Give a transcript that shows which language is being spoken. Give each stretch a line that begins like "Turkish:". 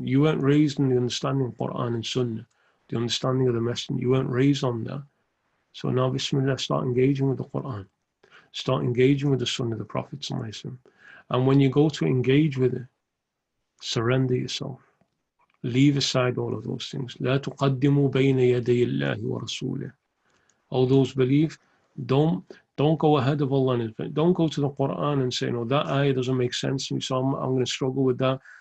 English: You weren't raised in the understanding of Qur'an and Sunnah, the understanding of the Messenger. You weren't raised on that. So now, Bismillah, start engaging with the Qur'an. Start engaging with the Sunnah of the Prophet. And when you go to engage with it, surrender yourself. Leave aside all of those things.
Arabic: لا تقدموا بين يدي الله ورسوله.
English: All those believe, don't go ahead of Allah. Don't go to the Quran and say, no, that ayah doesn't make sense to me, so I'm going to struggle with that.